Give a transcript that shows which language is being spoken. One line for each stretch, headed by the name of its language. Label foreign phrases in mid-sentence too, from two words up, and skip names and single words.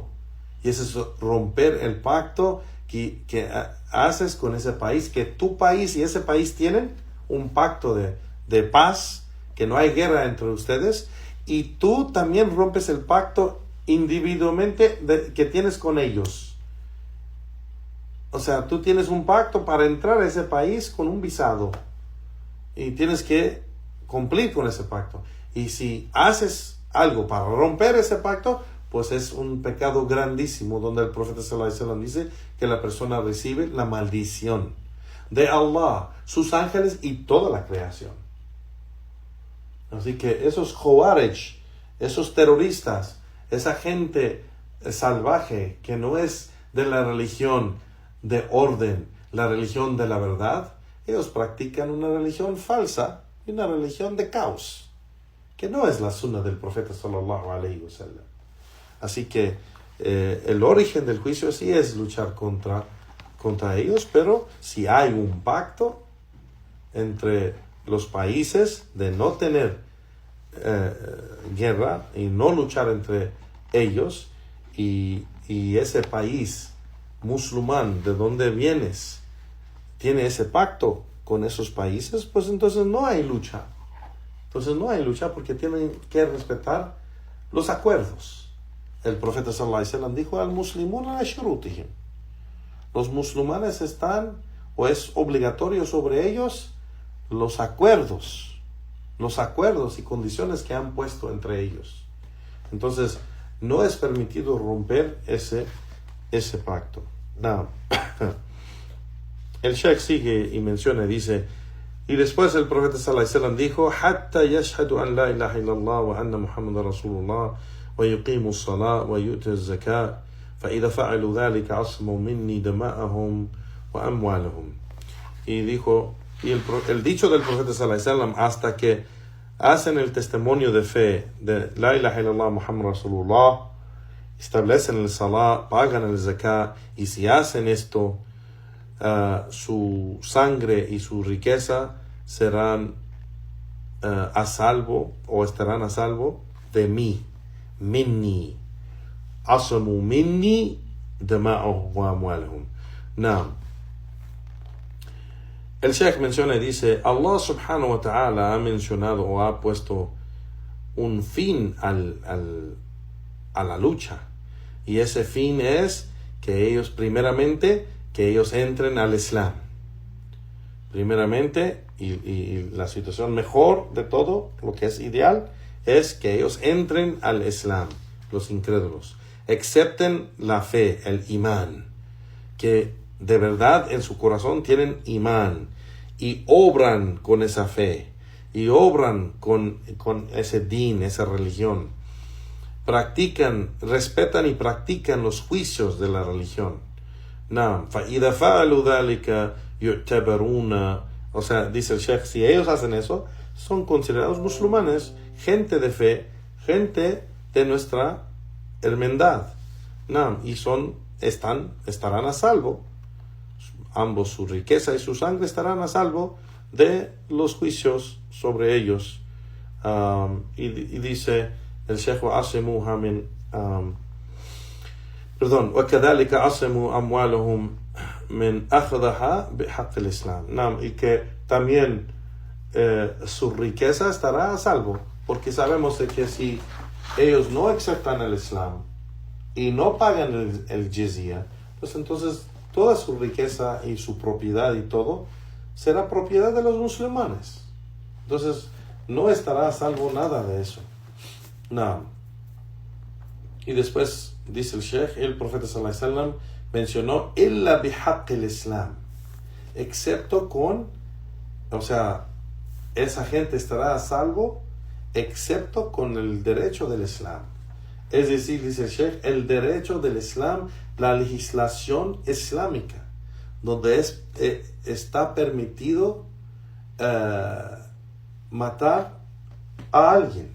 Spanish: Y eso es romper el pacto que haces con ese país, que tu país y ese país tienen un pacto de paz, que no hay guerra entre ustedes, y tú también rompes el pacto individualmente que tienes con ellos. O sea, tú tienes un pacto para entrar a ese país con un visado y tienes que cumplir con ese pacto. Y si haces algo para romper ese pacto, pues es un pecado grandísimo, donde el profeta
Arabic: صلى الله عليه وسلم
Spanish: dice que la persona recibe la maldición de Allah, sus ángeles y toda la creación. Así que esos Khawarij, esos terroristas, esa gente salvaje que no es de la religión de orden, la religión de la verdad, ellos practican una religión falsa y una religión de caos, que no es la sunna del profeta
Arabic: صلى الله عليه وسلم.
Spanish: Así que el origen del juicio sí es luchar contra ellos, pero si hay un pacto entre los países de no tener guerra y no luchar entre ellos, y ese país musulmán de donde vienes tiene ese pacto con esos países, pues entonces no hay lucha. Entonces no hay lucha porque tienen que respetar los acuerdos. El profeta
Arabic: صلى الله عليه وسلم dijo المسلمون على شروطهم.
Spanish: Los musulmanes están, o es obligatorio sobre ellos, los acuerdos y condiciones que han puesto entre ellos. Entonces no es permitido romper ese pacto. No. El Sheikh sigue y menciona, dice, y después el profeta
Arabic: صلى الله عليه وسلم dijo, حتى يشهدوا أن لا إله إلا الله وأن محمدا رسول الله ويقيموا الصلاة ويؤتوا الزكاة فإذا فعلوا ذلك عصموا مني دماءهم وأموالهم.
Spanish: Y dijo, y el dicho del profeta
Arabic: صلى الله عليه وسلم,
Spanish: hasta que hacen el testimonio de fe de
Arabic: لا إله إلا الله محمد رسول الله,
Spanish: establecen el salat, pagan el zakat, y si hacen esto, su sangre y su riqueza serán a salvo, o estarán a salvo de mí,
Arabic: مني، عصموا مني دماءهم وأموالهم.
Spanish: El Sheikh menciona y dice,
Arabic: الله سبحانه وتعالى
Spanish: ha mencionado o ha puesto un fin a la lucha, y ese fin es que ellos ellos entren al Islam. Primeramente, y la situación mejor de todo, lo que es ideal, es que ellos entren al Islam, los incrédulos, acepten la fe, el imán, que de verdad en su corazón tienen imán, y obran con esa fe, y obran con ese din, esa religión, respetan y practican los juicios de la religión.
Arabic: فإذا فعلوا ذلك يعتبرون,
Spanish: o sea, dice el Sheikh, si ellos hacen eso, son considerados musulmanes, gente de fe, gente de nuestra hermandad, y estarán a salvo. Ambos, su riqueza y su sangre, estarán a salvo de los juicios sobre ellos. Y dice el Sheikh,
Arabic: وكذلك عصموا أموالهم من أخذها بحق الإسلام.
Spanish: Y que también su riqueza estará a salvo, porque sabemos de que si ellos no aceptan el Islam y no pagan el jizya, pues entonces toda su riqueza y su propiedad y todo será propiedad de los musulmanes. Entonces no estará a salvo nada de eso. Y después dice el Sheikh, el profeta
Arabic: صلى الله عليه وسلم
Spanish: mencionó
Arabic: إلا بحق الإسلام,
Spanish: excepto o sea, esa gente estará a salvo excepto con el derecho del Islam. Es decir, dice el Sheikh, el derecho del Islam, la legislación islámica, donde está permitido matar a alguien.